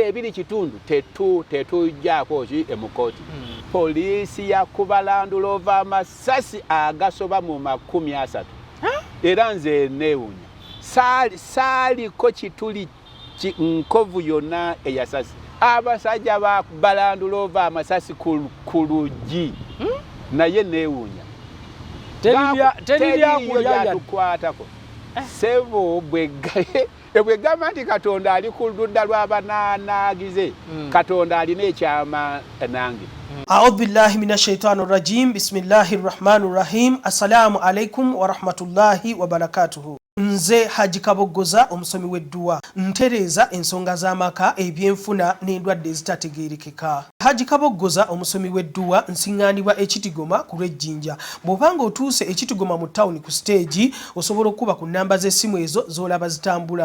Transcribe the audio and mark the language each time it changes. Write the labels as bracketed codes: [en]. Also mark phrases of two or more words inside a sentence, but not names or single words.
[lg] 2 kitundu tetujjaako ki emukoti poliisi yakubalandula ova amasasi agasoba mu 30 era nze neewunya saaliko kituli nkovu yonna eyasasi abasajja bakubalandula ova amasasi ku luggi naye neewunya teriyatukwatako sebo bwegamba nti katonda ali ku ludda lw'abanaanagize katonda alina ekyama nange. [ar] أعوذ بالله من الشيطان الرجيم. بسم الله الرحمن الرحيم. السلام عليكم ورحمة الله وبركاته. [lg] Nze Haji Kabogoza omusomi w'edduwa ntereza ensonga z'amaka ebyenfuna n'endwadde ezitategeerekeka. Haji Kabogoza omusomi w'edduwa nsiŋŋaanibwa ekitigoma ku lw'ejjinja. Bw'obanga otuuse ekitigoma mu ttawuni ku siteegi osobola okuba ku nnamba z'essimu ezo z'olaba zitambula.